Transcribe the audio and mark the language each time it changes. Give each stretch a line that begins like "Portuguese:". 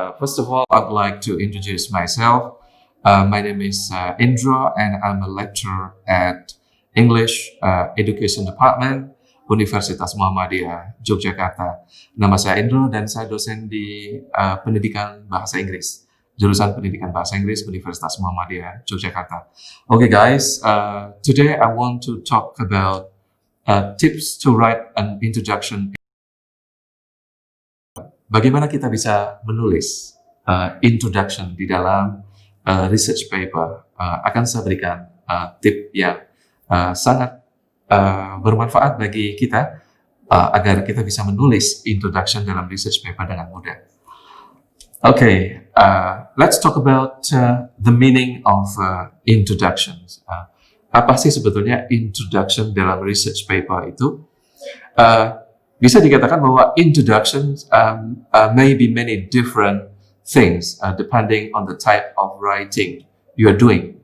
English: First of all, I'd like to introduce myself. My name is Indra, and I'm a lecturer at English Education Department, Universitas Muhammadiyah Yogyakarta.
Indonesian: Nama saya Indra dan saya dosen di Pendidikan Bahasa Inggris, jurusan Pendidikan Bahasa Inggris Universitas Muhammadiyah Yogyakarta.
English: Okay, guys. Today I want to talk about tips to write an introduction.
Indonesian: Bagaimana kita bisa menulis introduction di dalam research paper? Akan saya berikan tip yang sangat bermanfaat bagi kita agar kita bisa menulis introduction dalam research paper dengan mudah.
English: Okay, let's talk about the meaning of introductions.
Indonesian: Apa sih sebetulnya introduction dalam research paper itu? Bisa dikatakan bahwa
English: introductions may be many different things depending on the type of writing you are doing.